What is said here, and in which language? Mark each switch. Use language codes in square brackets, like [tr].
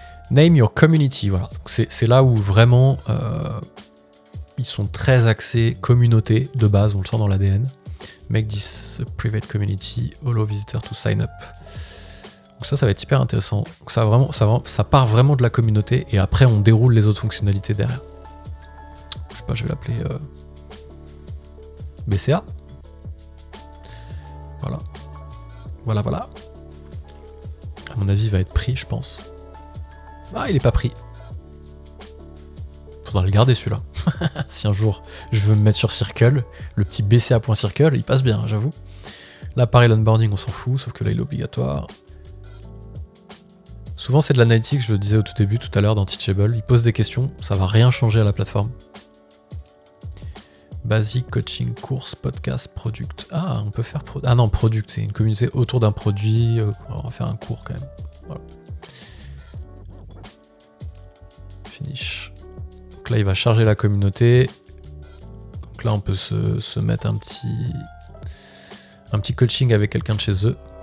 [en] Name your community, [fr] voilà. C'est là où vraiment ils sont très axés communauté de base, on le sent dans l'ADN. [en] Make this a private community, allow visitors to sign up. [fr] Donc ça va être hyper intéressant. Donc ça part vraiment de la communauté et après on déroule les autres fonctionnalités derrière. Je sais pas, je vais l'appeler BCA. Voilà. Voilà. À mon avis, il va être pris, je pense. Ah, il est pas pris. Faudra le garder celui-là. Si un jour je veux me mettre sur Circle, le petit BCA.circle, il passe bien, j'avoue. Là, pareil, l'onboarding, on s'en fout, sauf que là, il est obligatoire. Souvent, c'est de l'analytique, je le disais au tout début, tout à l'heure, dans Teachable. Ils posent des questions, ça va rien changer à la plateforme. [en] Basic, coaching, course, podcast, product. [fr] Ah, on peut faire... Ah non, product, c'est une communauté autour d'un produit. On va faire un cours, quand même. Voilà. Finish. Donc là, il va charger la communauté. Donc là, on peut se mettre un petit coaching avec quelqu'un de chez eux.